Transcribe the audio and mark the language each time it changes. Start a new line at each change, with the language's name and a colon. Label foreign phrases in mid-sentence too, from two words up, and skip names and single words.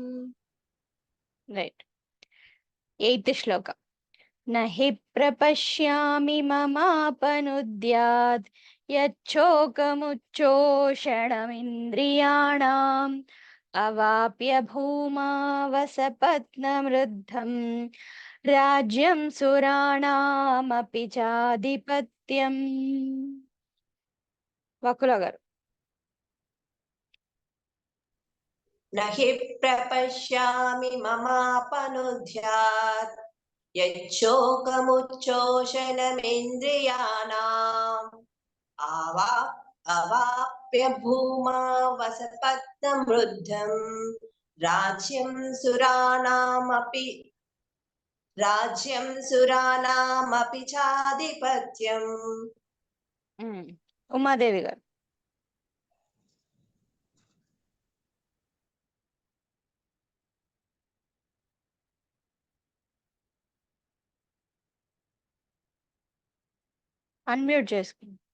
Telugu: రైట్. 8th శ్లోక.
Sanskrit: నహి ప్రపశ్యామి మమాపనుద్యాత్ యచ్చోకముచ్చోషణమింద్రియాణాం అవాప్య భూమా వసపత్నమృద్ధం రాజ్యం సురాణామపి చాధిపత్యం.
Telugu: వకుల గారు.
Sanskrit: न हि प्रपश्यामि ममापनुद्यात् यच्छोकमुच्छोषणमिन्द्रियाणाम् अवाप्य अवाप्य भूमा वसपत्नमृद्धम् राज्यं सुरानामपि चाधिपत्यम्.
Telugu: ఉమాదేవి గారు. అన్మ్యూట్ చేసుకోండి.